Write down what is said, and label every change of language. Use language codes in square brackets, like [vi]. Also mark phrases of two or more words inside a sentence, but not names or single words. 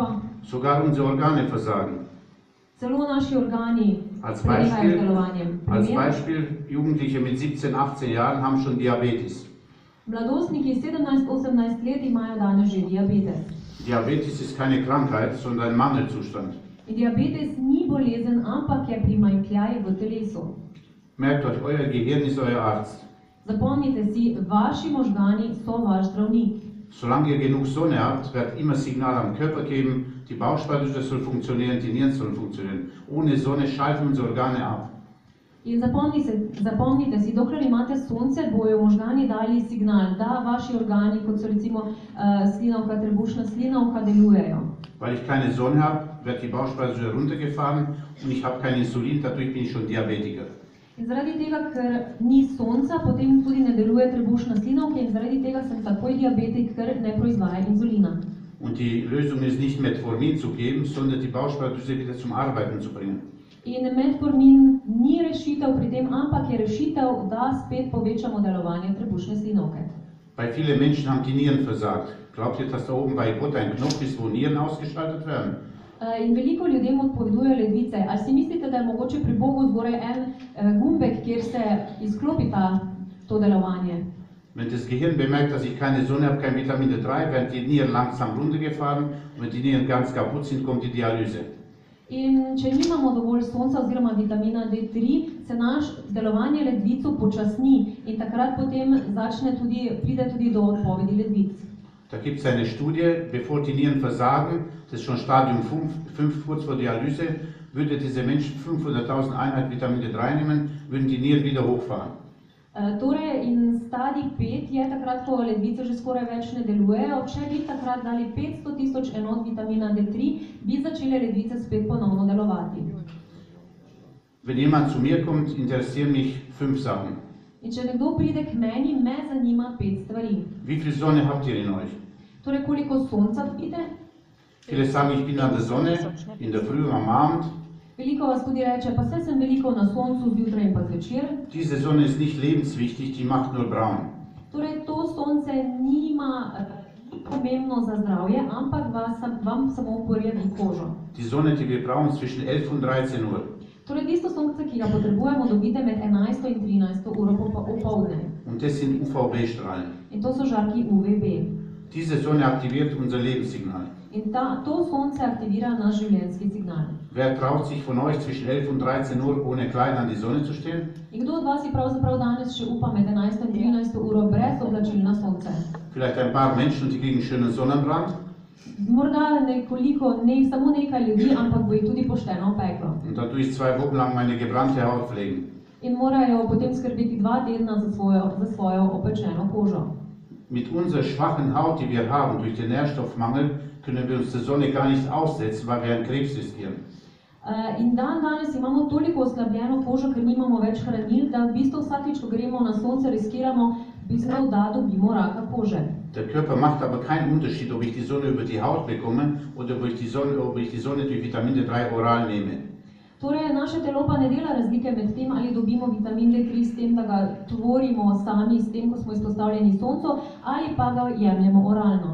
[de] Sogar unsere Organe versagen. [sl] Celo naši organi prenehajo z delovanjem. [de] Als Beispiel, Jugendliche mit 17, 18 Jahren haben schon Diabetes. [sl] Mladostniki 17-18 let imajo danes že diabetes. [de] Diabetes ist keine Krankheit, sondern ein Mangelzustand. [sl] In diabetes ni bolezen, ampak je primanjkljaj v telesu. [de] Merkt euch, euer Gehirn ist euer Arzt. [sl] Zapomnite si, vaši možgani so vaš zdravnik. [de] Solange ihr genug Sonne habt, wird immer Signal am Körper geben, die Bauchspeicheldrüse soll funktionieren, die Nieren sollen funktionieren. Ohne Sonne schalten unsere Organe ab. [sl] In zapomnite si, dokler imate sonce, bojo možgani dali signal, da vaši organi, kot so recimo slinavka, trebušna slinavka, delujejo. [de] Weil ich keine Sonne habe, wird die Bauchspeicheldrüse runtergefahren und ich habe kein Insulin, dadurch bin ich schon Diabetiker. [sl] In zaradi tega, ker ni sonca, potem tudi ne deluje trebušna slinavka in zaradi tega sem takoj diabetik, ker ne proizvaja inzulina. [de] Und die Lösung ist nicht Metformin zu geben, sondern die Bauchspeicheldrüse wieder zum Arbeiten zu bringen. [sl] In metformin ni rešitev pri tem, ampak je rešitev, da spet povečamo delovanje trebušne slinavke. [de] Weil viele Menschen haben die Nieren versagt. Glaubt ihr, dass da oben bei Gott ein Knopf ist, wo Nieren ausgeschaltet werden? [sl] In veliko ljudem odpovedujejo ledvice. Ali si mislite, da je mogoče pri Bogu zgoraj en gumbek, kjer se izklopi to delovanje? [de] Wenn das Gehirn bemerkt, dass ich keine Sonne habe, kein Vitamin D3, werden die Nieren langsam runtergefahren und wenn die Nieren ganz kaputt sind, kommt die Dialyse. [sl] In če nimamo dovolj sonca oziroma vitamina D3, se naš delovanje ledvic upočasni in takrat potem pride tudi do odpovedi ledvic. [de] Da gibt es eine Studie, bevor die Nieren versagen, das ist schon Stadium 5 kurz vor Dialyse, würde diese Menschen 500.000 Einheiten Vitamin D3 nehmen, würden die Nieren wieder hochfahren. [sl] Torej, in stadij 5 je takrat, ko ledvice že skoraj več ne delujejo. Če bi takrat dali 500.000 enot vitamina D3, bi začele ledvice spet ponovno delovati. [de] Wenn jemand zu mir kommt, interessieren mich 5 Sachen. [sl] In če nekdo pride k meni, me zanima 5 stvari. [de] Wie viel Sonne habt ihr in euch? [sl] Torej, koliko sonca vidite? [de] Viele sagen, ich bin an der Sonne, in der Früh, am Abend. [sl] Veliko vas tudi reče, pa saj sem veliko na soncu zjutraj in pa zvečer. [de] Diese Sonne ist nicht lebenswichtig, die macht nur braun. [sl] Torej, to sonce ni pomembno za zdravje, ampak vam samo porjavi kožo. [de] Die Sonne, die wir brauchen, zwischen 11 und 13 Uhr. [sl] Torej, tisto sonce, ki ga potrebujemo, dobite med 11 in 13 uro popoldne. [de] Und das sind UVB-Strahlen. [sl] In to so žarki UVB. [de] Diese Sonne aktiviert unser Lebenssignal. [sl] In to sonce aktivira naš življenjski signal. [de] Wer traut sich von euch zwischen 11 und 13 Uhr ohne Kleid an die Sonne zu stehen? [sl] In kdo od vas je pravzaprav danes še upa med 11 in 13 uro brez oblačil na sonce? [de] Vielleicht ein paar Menschen, die kriegen schönen Sonnenbrand. [sl] Morda samo nekaj ljudi, ampak bo jih tudi pošteno opeklo. [de] Und da tue ich 2 Wochen lang meine gebrannte Haut pflegen. [sl] In morajo potem skrbeti 2 tedna za svojo opečeno kožo. [de] Mit unserer schwachen Haut, die wir haben, durch den Nährstoffmangel, können wir uns der Sonne gar nicht aussetzen, weil wir einen Krebs riskieren. [sl] In danes imamo toliko oslabljeno kožo, ker nimamo več hranil, da v bistvu vsakič, ko gremo na sonce, riskiramo, da dobimo raka kože. [de] Der Körper macht aber keinen Unterschied, ob ich die Sonne über die Haut bekomme oder ob ich die Sonne durch Vitamin D3 oral nehme. [sl] Torej, naše telo pa ne dela razlike med tem, ali dobimo vitamin D3 s tem, da ga tvorimo sami, s tem, ko smo izpostavljeni soncu, ali pa ga jemljemo oralno.